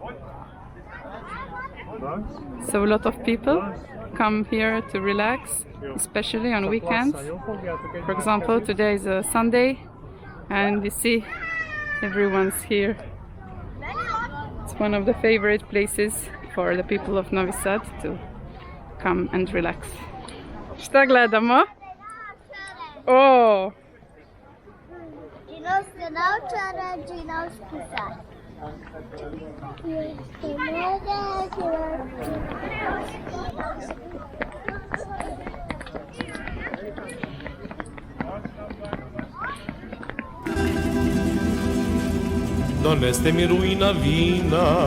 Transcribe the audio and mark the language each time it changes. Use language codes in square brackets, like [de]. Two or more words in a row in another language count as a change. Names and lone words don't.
[en] So a lot of people come here to relax, especially on weekends. For example, today is a Sunday and you see everyone's here. It's one of the favorite places for the people of Novi Sad to come and relax. [sr] Šta gledamo? Oh! Džinovska naočara, džinovski sad. Doneste mi rujna vina,